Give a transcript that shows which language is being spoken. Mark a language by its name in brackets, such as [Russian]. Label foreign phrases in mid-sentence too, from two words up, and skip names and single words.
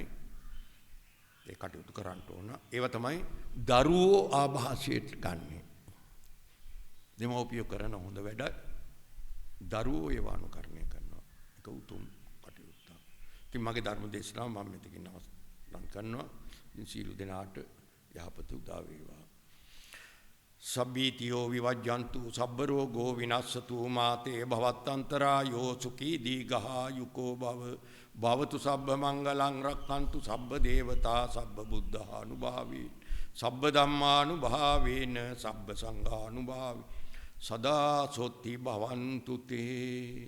[Sinhala] ඒ කටයුතු කරන්න ඕන. ඒව තමයි දරුවෝ ආభాසයට ගන්නෙ. දෙමව්පියෝ කරන හොඳ වැඩ දරුවෝ ඒව අනුකරණය කරනවා. ඒක උතුම් කටයුත්තක්. ඉතින් මගේ ධර්ම දේශනාව මම මෙතකින් අවසන් කරනවා. ඉතින් සීල දෙනාට යහපත උදා වේවා. [Pali] සබ්බීතියෝ විවජ්ජන්තු සබ්බ රෝගෝ විනස්සතු මාතේ භවත්තන්තරායෝ සුඛී දීඝායුකෝ භව භවතු සබ්බ මංගලං රක්ඛන්තු සබ්බ දේවතා සබ්බ බුද්ධානුභාවී සබ්බ ධම්මානුභාවේන සබ්බ සංඝානුභාවී සදා සොත්ති භවන්තු තේ